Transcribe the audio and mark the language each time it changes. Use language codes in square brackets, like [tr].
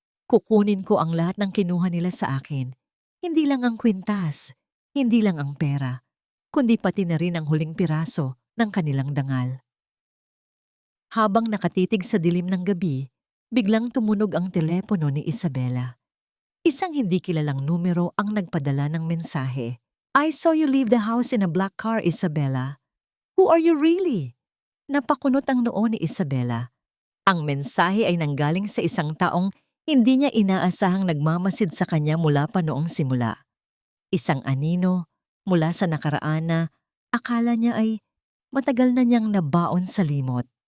[tl] Kukunin ko ang lahat ng kinuha nila sa akin. Hindi lang ang kwintas, hindi lang ang pera, kundi pati na rin ang huling piraso ng kanilang dangal. Habang nakatitig sa dilim ng gabi, biglang tumunog ang telepono ni Isabela. Isang hindi kilalang numero ang nagpadala ng mensahe. [en] I saw you leave the house in a black car, Isabela. Who are you really? [tl] Napakunot ang noo ni Isabela. Ang mensahe ay nanggaling sa isang taong hindi niya inaasahang nagmamasid sa kanya mula pa noong simula. Isang anino mula sa nakaraan na akala niya ay matagal na niyang nabaon sa limot.